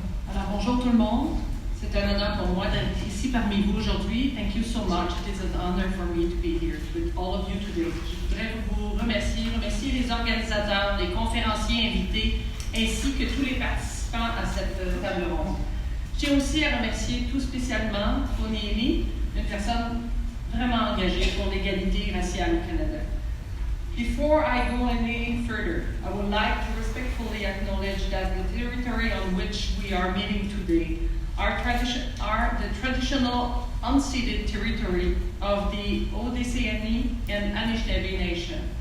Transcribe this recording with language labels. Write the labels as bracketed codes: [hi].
[fr] Alors bonjour tout le monde. C'est un honneur pour moi d'être ici parmi vous aujourd'hui. [en] Thank you so much. It is an honor for me to be here with all of you today. [fr] Je voudrais vous remercier les organisateurs, les conférenciers invités, ainsi que tous les participants à cette table ronde. Je tiens aussi à remercier tout spécialement Tony Ely, une personne vraiment engagée pour l'égalité raciale au Canada. [en] Before I go any further, I would like to respectfully acknowledge that the territory on which we are meeting today are the traditional unceded territory of the Haudenosaunee and Anishinaabe Nation.